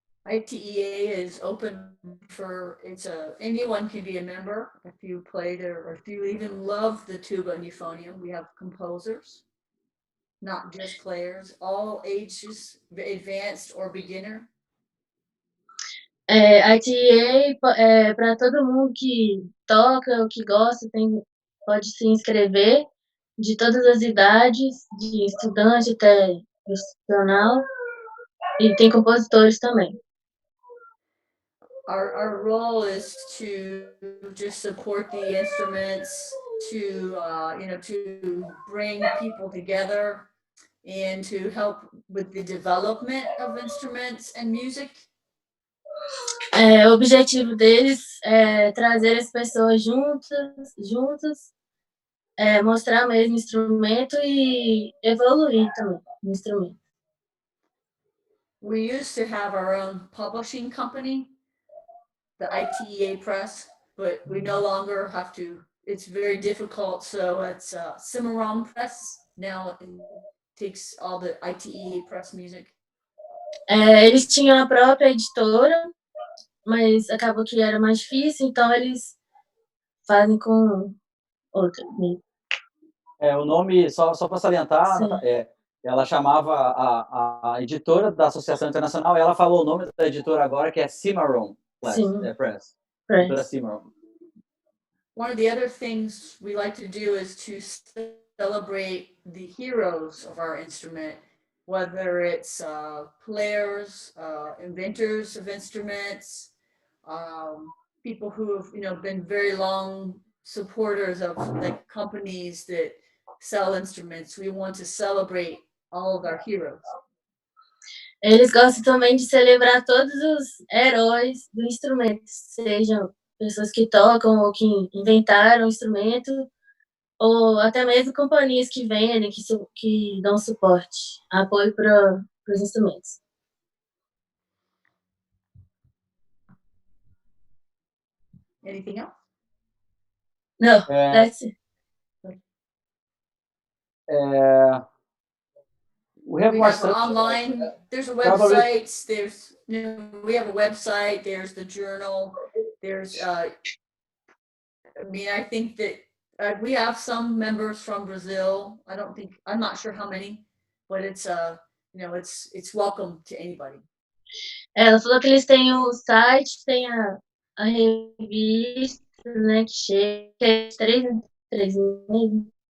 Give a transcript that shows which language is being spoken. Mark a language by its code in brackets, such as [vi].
[en] ITEA is open for, anyone can be a member if you play there, or if you even love the tuba and euphonium. We have composers, not just players, all ages, advanced or beginner. [pt] ITEA é para todo mundo que toca, ou que gosta, pode se inscrever, de todas as idades, de estudante até profissional, e tem compositores também. [en] our role is to just support the instruments, to to bring people together and to help with the development of instruments and music. [pt] O objetivo deles é trazer as pessoas juntas, mostrar o mesmo instrumento e evoluir também no instrumento. [en] We used to have our own publishing company, the ITEA Press, but we no longer have to. It's very difficult, so it's Cimarron Press. Now it takes all the ITEA Press music. [pt] Eles tinham a própria editora, mas acabou que era mais difícil, então eles fazem com outra. O nome, só para salientar, Sim. ela chamava a editora da Associação Internacional, e ela falou o nome da editora agora, que é Cimarron Press. Editora Cimarron. [en] One of the other things we like to do is to celebrate the heroes of our instrument, whether it's players, inventors of instruments, people who have been very long supporters of like companies that sell instruments. We want to celebrate all of our heroes. [pt] Eles gostam também de celebrar todos os heróis do instrumento, sejam pessoas que tocam ou que inventaram o instrumento, ou até mesmo companhias que vendem, que dão suporte, apoio para os instrumentos. [en] Anything else? No, that's it. We have online. There's a website. There's we have a website. There's the journal. There's I think that we have some members from Brazil. I'm not sure how many, but it's it's welcome to anybody. [pt] Ela falou que eles têm o site, tem a revista, né, que chega, que é 3 meses.